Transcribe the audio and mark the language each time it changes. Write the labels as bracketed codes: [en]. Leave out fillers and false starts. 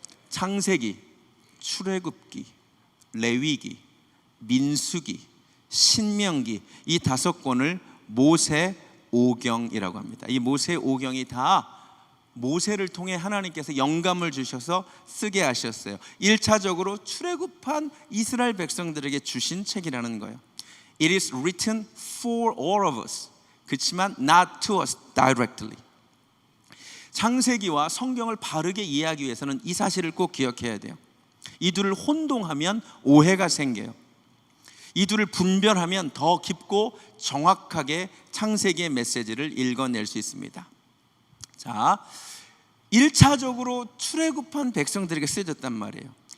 [ko] 창세기, 출애굽기, 레위기, 민수기, 신명기, 이 5권을 모세오경이라고 합니다. 이 모세오경이 다 모세를 통해 하나님께서 영감을 주셔서 쓰게 하셨어요. 1차적으로 출애굽한 이스라엘 백성들에게 주신 책이라는 거예요. [en] It is written for all of us. [ko] 그렇지만 [en] not to us directly. [ko] 창세기와 성경을 바르게 이해하기 위해서는 이 사실을 꼭 기억해야 돼요. 이 둘을 혼동하면 오해가 생겨요. 이 둘을 분별하면 더 깊고 정확하게 창세기의 메시지를 읽어낼 수 있습니다. 자, 1차적으로 출애굽한 백성들에게 쓰여졌단 말이에요.